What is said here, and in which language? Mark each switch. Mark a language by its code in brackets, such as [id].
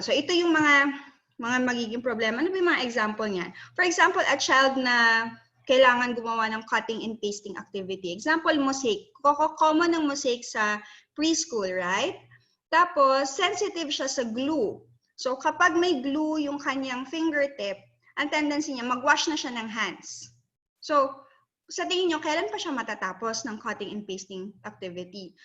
[tl] So, ito yung mga magiging problema. Ano ba yung mga example niya? [en] For example, a child [tl] na kailangan gumawa ng [en] cutting and pasting activity. Example, mosaic. Common ng mosaic sa preschool, right? [tl] Tapos, sensitive siya sa glue. So, kapag may glue yung kanyang fingertip, ang tendency niya, mag-wash na siya ng hands. So, sa tingin nyo, kailan pa siya matatapos ng cutting and pasting activity?